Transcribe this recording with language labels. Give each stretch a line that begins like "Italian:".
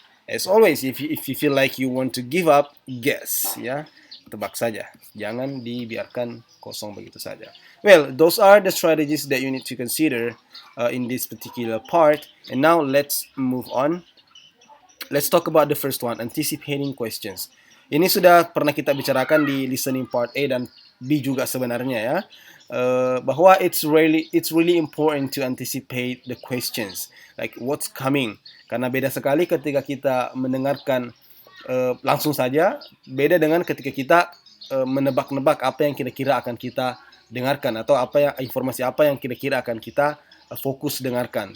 English: As always, if you feel like you want to give up, guess, ya,
Indonesian: tebak saja, jangan dibiarkan kosong begitu saja.
English: Well, those are the strategies that you need to consider in this particular part. And now let's move on. Let's talk about the first one, anticipating questions.
Indonesian: Ini sudah pernah kita bicarakan di listening part A dan B juga sebenarnya ya. Bahwa
English: it's really important to anticipate the questions, like what's coming.
Indonesian: Karena beda sekali ketika kita mendengarkan langsung saja, beda dengan ketika kita menebak-nebak apa yang kira-kira akan kita dengarkan atau informasi apa yang kira-kira akan kita fokus dengarkan.